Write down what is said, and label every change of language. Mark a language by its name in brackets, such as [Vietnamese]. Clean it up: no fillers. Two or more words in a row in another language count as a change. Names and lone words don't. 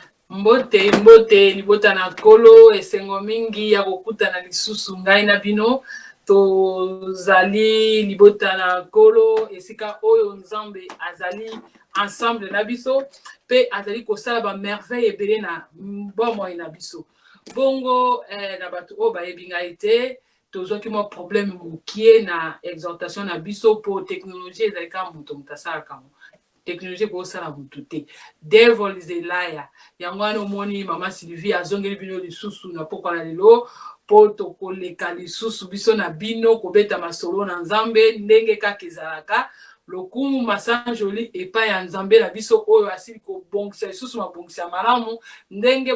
[Lingala] Mbote libota na kolo esengo mingi ya kokuta na lisusu ngai na bino tozali libota na kolo esika oyo nzambe azali ensemble na biso pe azali kosala ba merveille ebele na bomoi na biso bongo na bato oyo bayebi ngai te tozwaki mwa problème mokie na exhortation na biso po technologie ezali kaka moto asalaka mo technologie ko sala mutu te [English] devil is a liar [Lingala] yango wana omoni mama Sylvie azongeli bino lisusu na pokwa na lelo po tokoleka lisusu biso na bino kobeta masolo na nzambe ndenge kaka ezalaka lokumu masanjoli epai ya nzambe na biso oyo asili kobongisa lisusu mabongisa malamu ndenge